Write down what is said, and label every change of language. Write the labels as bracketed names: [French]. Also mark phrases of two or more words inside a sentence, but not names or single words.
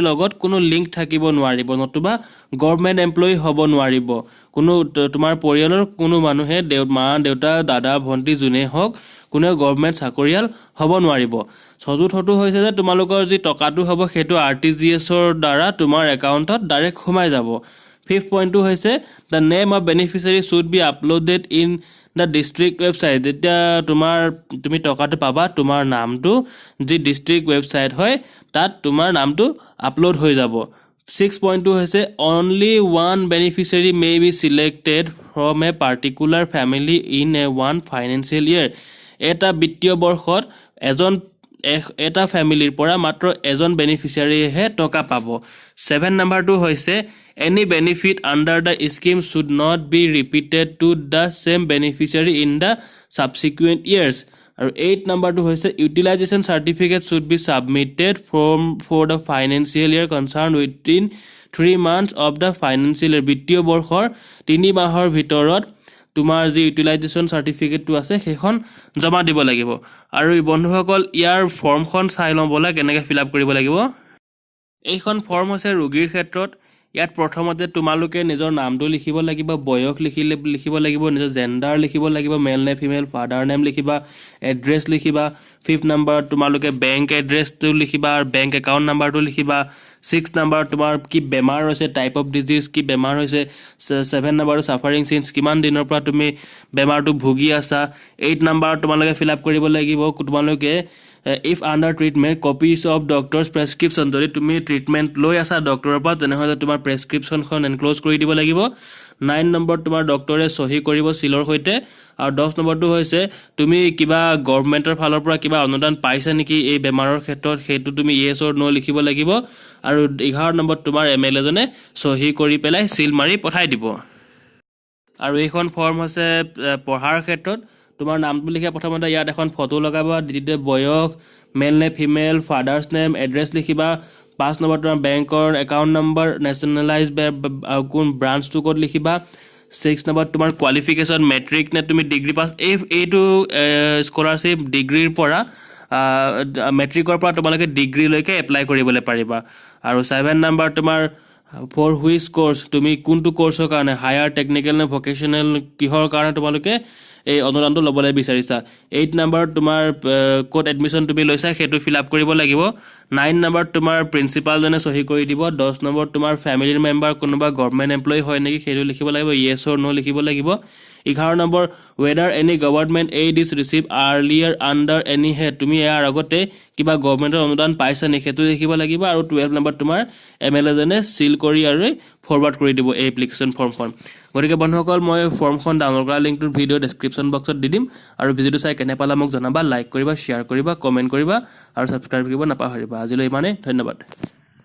[Assamese] লগত কোনো লিংক থাকিব নোৱাৰিব নতুবা [English] government employee [Assamese] হ'ব নোৱাৰিব কোনো তোমাৰ পৰিয়ালৰ কোনো মানুহে মা দেউতা দাদা ভন্টি যোনে হওক কোনো গভৰ্ণমেণ্ট চাকৰিয়াল হ'ব নোৱাৰিব চতুৰ্থটো হৈছে যে তোমালোকৰ যি টকাটো হ'ব সেইটো আৰটিজিএছ ৰ দ্বাৰা তোমাৰ একাউণ্টত ডাইৰেক্ট সোমাই যাব ফিফথ পইণ্টটো হৈছে [English] the name of beneficiary should be uploaded in the district website [Assamese] যেতিয়া তুমি টকাটো পাবা তোমাৰ নামটো যি [English] district website [Assamese] হয় তাত তোমাৰ নামটো আপলোড হৈ যাব 6 পইণ্টটো হৈছে [English] only one beneficiary may be selected from a particular family in a one financial year [Assamese] এটা বিত্তীয় বৰ্ষত এটা ফ্যামিলিৰ পৰা মাত্ৰ এজন বেনিফিচিয়াৰীহে টকা পাব 7 নম্বৰটো হৈছে [English] any benefit under the scheme should not be repeated to the same beneficiary in the subsequent years [Assamese] আৰু 8 নম্বৰটো হৈছে [English] utilization certificate should be submitted for the financial year concerned within 3 months of the financial year [Assamese] বিত্তীয় বৰ্ষৰ 3 মাহৰ ভিতৰত তোমাৰ যি ইউটিলাইজেশন সাৰ্টিফিকেটটো আছে সেইখন জমা দিব লাগিব আৰু বন্ধুসকল ইয়াৰ ফৰ্মখন চাই লওঁ বলা কেনেকৈ [English] fill up [Assamese] কৰিব লাগিব এইখন ফৰ্ম হৈছে ৰোগীৰ ক্ষেত্ৰত ইয়াত প্ৰথমতে তোমালোকে নিজৰ নামটো লিখিব লাগিব বয়স লিখিব লাগিব নিজৰ জেন্ডাৰ লিখিব লাগিব মেল নে ফিমেল [English] father name [Assamese] লিখিবা এড্ৰেছ লিখিবা 5th নম্বৰ তোমালোকে বেংক এড্ৰেছটো লিখিবা আৰু [English] bank account [Assamese] নাম্বাৰটো লিখিবা 6th নম্বৰ তোমাৰ কি বেমাৰ হৈছে টাইপ [English] of disease [Assamese] কি বেমাৰ হৈছে 7 নম্বৰ [English] suffering since [Assamese] কিমান দিনৰ পৰা তুমি বেমাৰটো ভুগি আছা 8 নম্বৰ তোমালোকে [English] fill up [Assamese] কৰিব লাগিব তোমালোকে [English] if under treatment copies of doctor's prescription [Assamese] যদি তুমি ট্ৰিটমেন্ট লৈ আছা ডক্টৰৰ পৰা তেনেহলে তোমাৰ প্ৰেছক্ৰিপচনখন এনক্লোজ কৰি দিব লাগিব 9 নম্বৰ তোমাৰ ডক্টৰে সহি কৰিব সিলৰ হৈতে আৰু 10 নম্বৰটো হৈছে তুমি কিবা গভৰ্ণমেণ্টৰ ফালৰ পৰা কিবা অনুদান পাইছা নেকি এই বেমাৰৰ ক্ষেত্ৰত সেইটো তুমি [English] yes or no [Assamese] লিখিব লাগিব আৰু 11 নম্বৰ তোমাৰ এমএলএ জনে সহি কৰি পেলাই সিল মাৰি পঠাই দিব আৰু এইখন ফৰ্ম হৈছে পঢ়াৰ ক্ষেত্ৰত তোমাৰ নামটো লিখা প্ৰথমতে ইয়াত এখন ফটো লগাবা দ্বিতীয়তে বয়স মেল নে ফিমেল [English] father's name address [Assamese] লিখিবা 5 নম্বৰ তোমাৰ বেংকৰ একাউণ্ট নম্বৰ নেশ্যনেলাইজ কোন ব্ৰাঞ্চটো ক'ত লিখিবা 6 নম্বৰ তোমাৰ কোৱালিফিকেশ্যন মেট্ৰিক নে তুমি ডিগ্ৰী পাছ এইটো স্কলাৰশ্বিপ ডিগ্ৰীৰ পৰা মেট্ৰিকৰ পৰা তোমালোকে ডিগ্ৰী লৈকে এপ্লাই কৰিবলৈ পাৰিবা আৰু 7 নম্বৰ তোমাৰ [English] for which course [Assamese] তুমি কোনটো কোৰ্সৰ কাৰণে [English] higher technical [Assamese] নে ভোকেশনাল কিহৰ কাৰণে তোমালোকে এই অনুদানটো লবলৈ বিচাৰিছা 8 নম্বৰ তোমাৰ কোড এডমিশন তুমি লৈছা সেইটো [English] fill up [Assamese] কৰিব লাগিব 9 নম্বৰ তোমাৰ প্ৰিন্সিপাল জনে সহি কৰি দিব 10 নম্বৰ তোমাৰ ফ্যামিলিৰ মেম্বাৰ কোনোবা [English] government employee [Assamese] হয় নেকি সেইটো লিখিব লাগিব [English] yes or no [Assamese] লিখিব লাগিব 11 নম্বৰ [English] whether any government aid is received earlier under any head [Assamese] তুমি ইয়াৰ আগতে কিবা গভৰ্ণমেণ্টৰ অনুদান পাইছা নেকি সেইটো লিখিব লাগিব আৰু 12 নম্বৰ তোমাৰ এমএলএ জনে সিল কৰি আৰু ফৰৱাৰ্ড কৰি দিব এই এপ্লিকেশন ফৰ্মখন গতিকে বন্ধুসকল মই ফৰ্মখন ডাউনলোড কৰা লিংকটো [English] video description [Assamese] বক্সত দি দিম আৰু ভিডিওটো চাই কেনে পালা মোক জনাবা লাইক কৰিবা শেয়াৰ কৰিবা কমেন্ট কৰিবা আৰু সাবস্ক্ৰাইব কৰিব নাপাহৰিবা আজিলৈ ইমানে ধন্যবাদ